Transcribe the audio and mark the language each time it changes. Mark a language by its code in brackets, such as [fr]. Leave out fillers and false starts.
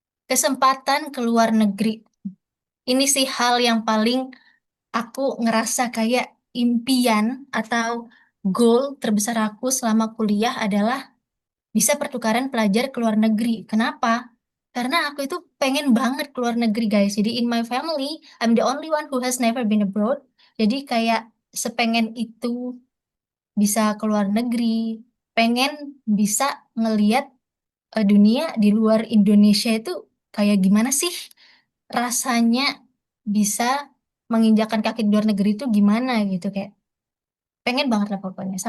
[id] Kesempatan ke luar negeri. Ini sih hal yang paling aku ngerasa kayak impian atau [en] goal [id] terbesar aku selama kuliah adalah bisa pertukaran pelajar ke luar negeri. Kenapa? Karena aku itu pengen banget ke luar negeri, guys. Jadi [en] in my family, I'm the only one who has never been abroad. [id] Jadi kayak sepengen itu bisa ke luar negeri, pengen bisa ngeliat dunia di luar Indonesia itu kayak gimana sih rasanya bisa menginjakan kaki di luar negeri itu gimana gitu, kayak pengen banget lah pokoknya.